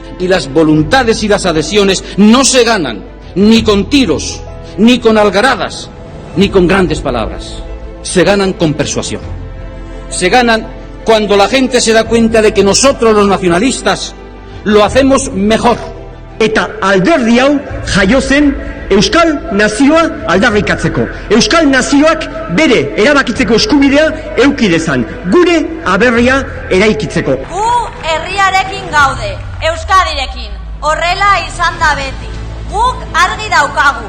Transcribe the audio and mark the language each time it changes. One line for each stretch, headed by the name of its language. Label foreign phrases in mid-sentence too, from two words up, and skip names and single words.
Spanish: Y las voluntades y las adhesiones no se ganan ni con tiros, ni con algaradas, ni con grandes palabras. Se ganan con persuasión. Se ganan cuando la gente se da cuenta de que nosotros los nacionalistas lo hacemos mejor.
Basque: Eta alderdi hau jaio zen Euskal Nazioa aldarrikatzeko. Euskal Nazioak bere erabakitzeko eskubidea eduki dezan. Gure aberria eraikitzeko. Gu herriarekin gaude, Euskadirekin. Horrela izan da beti. Guk argi daukagu.